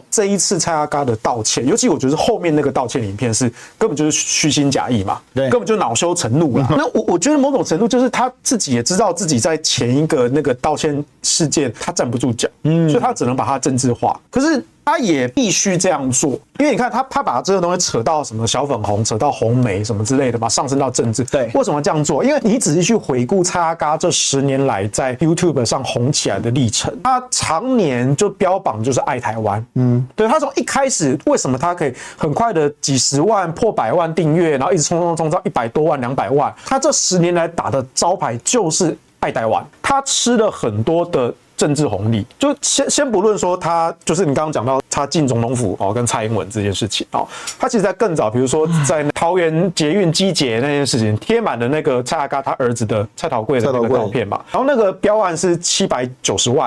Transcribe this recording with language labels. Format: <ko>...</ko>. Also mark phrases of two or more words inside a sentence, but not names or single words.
<zh>這一次蔡阿嘎的道歉，尤其我覺得後面那個道歉影片是根本就是虛心假意嘛，对，根本就惱羞成怒啦。那我覺得某種程度就是他自己也知道自己在前一個那個道歉事件他站不住腳，所以他只能把它政治化。可是他也必須這樣做，因為你看他把這個東西扯到什麼小粉紅，扯到紅媒什麼之類的嘛，上升到政治。對，為什麼這樣做？因為你仔細去回顧蔡阿嘎這10年來在 YouTube 上紅起來的歷程，他常年就標榜就是愛台灣。對，他從一開始為什麼他可以很快的幾十萬破100萬訂閱，然後一直衝到100多萬、200萬，他這10年來打的招牌就是愛台灣，他吃了很多的政治紅利，就先不論說他就是你剛剛講到他進總統府跟蔡英文這件事情他其實在更早，比如說在桃園捷運機捷那件事情，貼滿了那個蔡阿嘎他兒子的蔡桃貴的那個照片嘛，然後那個標案是790萬。</zh>